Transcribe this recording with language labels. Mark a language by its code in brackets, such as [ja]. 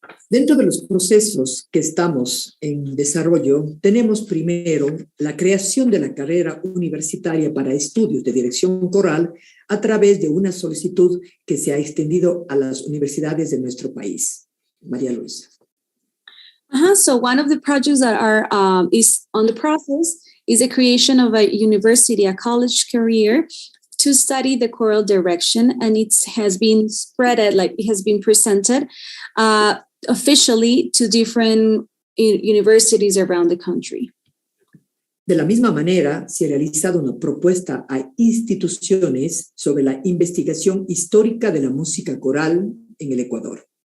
[es] Dentro de los procesos que estamos en desarrollo, tenemos primero la creación de la carrera universitaria para estudios de dirección coral a través de una solicitud que se ha extendido a las universidades de nuestro país. María Luisa. [en] So one of the projects that is on the process is the creation of a university, a college career to study the choral direction, and it has been presented officially to different universities around the country. [es] De la misma manera, se ha realizado una propuesta a instituciones sobre la investigación histórica de la música coral en el Ecuador.